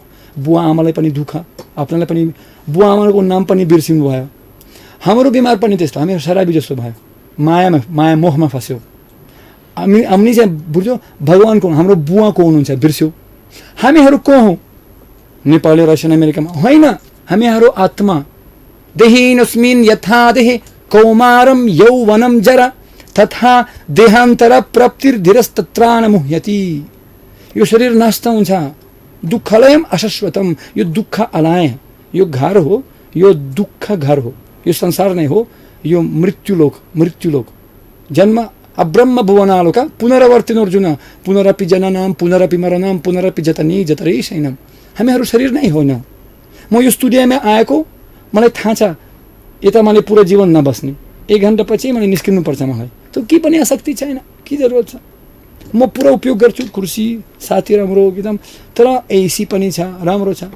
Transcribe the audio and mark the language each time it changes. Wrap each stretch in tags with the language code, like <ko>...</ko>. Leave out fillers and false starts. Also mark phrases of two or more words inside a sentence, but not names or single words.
<ne>बुवा आमालाई पनि दुःख, आफ्नालाई पनि बुवा आमाको नाम पनि बिर्सिनु भयो। हाम्रो बिमार पनि त्यस्तो, हामी शराबी जस्तो भयो, माया मोहमा फस्यो। हामी चाहिँ बुझ्यो भगवानको, हाम्रो बुवा को हुनुहुन्छ बिर्स्यौ। हामीहरू को हौँ, नेपाली रसियन अमेरिकामा होइन, हामीहरू आत्मा।</ne> <sa>देहिनस्मिन् यथा देहे कौमारम यौवनम जरा तथा देहान्तर प्राप्तिर्धीरस्तत्रान मुह्यति।</sa> <ne>यो शरीर नष्ट हुन्छ,</ne> <sa>दुःखलयम अशाश्वतम,</sa> <ne>यो दुःख अलाय, यो घर हो, यो दुःख घर हो, यो संसार नै हो, यो मृत्युलोक।</ne> <sa>जन्म अब्रह्म भुवनालोका पुनरावर्तिनो अर्जुन, पुनरपि जननाम पुनरपि मरणम पुनरपि जतनी जतरै शैनम।</sa> <ne>हामीहरू शरीर नै होइन। म यो स्टुडियोमा आएको मलाई थाहा छ, यता मैले पुरा जीवन नबस्ने, 1 घन्टा पछि मैले निस्किनुपर्छ। मलाई त के पनि आसक्ति छैन, के जरुरत छ। म पुरा उपयोग गर्छु, कुर्सी साथी राम्रो एकदम, तर एसी पनि छ, राम्रो छ।</ne>